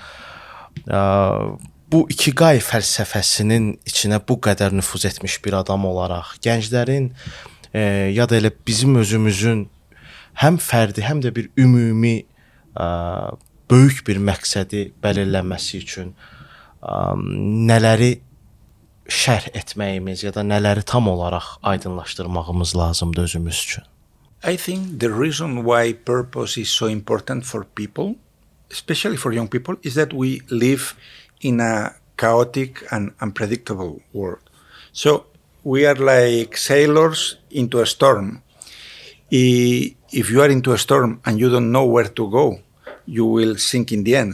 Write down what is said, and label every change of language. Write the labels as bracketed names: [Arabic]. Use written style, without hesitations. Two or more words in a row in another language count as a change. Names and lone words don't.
[Azerbaijani] Bu İkigai fəlsəfəsinin içinə bu qədər nüfuz etmiş bir adam olaraq gənclərin ya da elə bizim özümüzün həm fərdi, həm də bir ümumi böyük bir məqsədi belirlənməsi üçün nələri şərh etməyimiz ya da nələri tam olaraq aydınlaşdırmağımız lazımdır özümüz üçün? [English] I think the reason why purpose is so important for people, especially for young people, is that we live in a chaotic and unpredictable world. So we are like sailors into a storm. If you are into a storm and you don't know where to go, you will sink in the end.